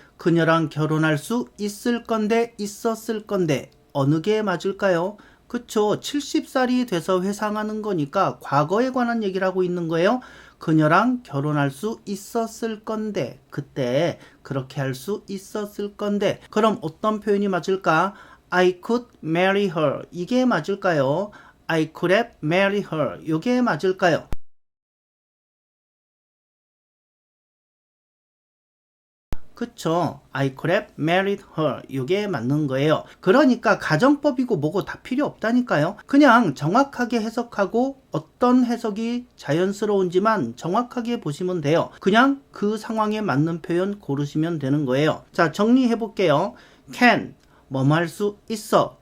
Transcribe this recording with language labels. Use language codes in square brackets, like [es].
[ko] 그녀랑 결혼할 수 있을 건데 있었을 건데 어느 게 맞을까요? 그쵸 70살이 돼서 회상하는 거니까 과거에 관한 얘기를 하고 있는 거예요. 그녀랑 결혼할 수 있었을 건데 그때 그렇게 할 수 있었을 건데 그럼 어떤 표현이 맞을까? [en] I could marry her 이게 맞을까요? I could have married her. [ko] 이게 맞을까요? 그쵸? [en] I could have married her. [ko] 이게 맞는 거예요. 그러니까 가정법이고 뭐고 다 필요 없다니까요. 그냥 정확하게 해석하고 어떤 해석이 자연스러운지만 정확하게 보시면 돼요. 그냥 그 상황에 맞는 표현 고르시면 되는 거예요. 자, 정리해 볼게요. can, 뭐뭐 할 수 있어.